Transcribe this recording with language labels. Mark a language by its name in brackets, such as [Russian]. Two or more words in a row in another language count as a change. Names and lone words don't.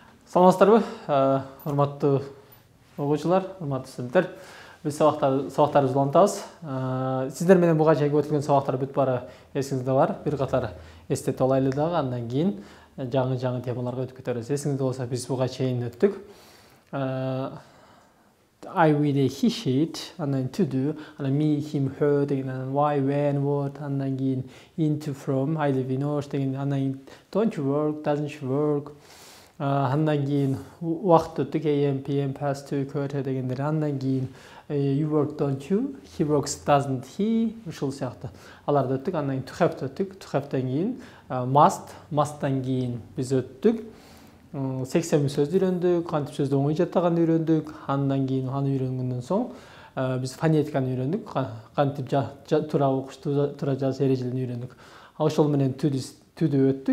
[Kyrgyz] Саламатсыздарбы, урматтуу окуучулар, урматтуу студенттер. Биз сабактарыбызды улантабыз. Сиздер менен буга чейинки өтүлгөн сабактар бүт баары эсиңизде бар. Бир катар эстетип алайлы дагы, андан кийин жаңы темаларга өтүп кетебиз. Эсиңизде болсо биз буга чейин өттүк. [English] I, we, they, he, she, андан to do, андан me, him, her [Kyrgyz] деген, андан [English] why, when, what, [Kyrgyz] андан кийин [English] into, from, I live in Osh [Kyrgyz] деген, андан кийин [English] don't you work, doesn't you work, [Kyrgyz] андан кийин убакыт өттүк, [English] am, pm, past, to, quarter [Kyrgyz] дегендер, андан кийин [English] you work, don't you, he works, doesn't he, [Kyrgyz] ушул сыяктуу аларды өттүк. Андан кийин [English] to have [Kyrgyz] өттүк, [English] to have'тен [Kyrgyz] кийин must'тан кийин биз өттүк. 80 сөздү үйрөндүк, кантип сөздү оңой жаттаганды үйрөндүк. Андан кийин аны үйрөнгөндөн соң биз фонетиканы үйрөндүк, кантип туура окуш, туура жазыш эрежелерин үйрөндүк. Ошол менен түдү өттүк.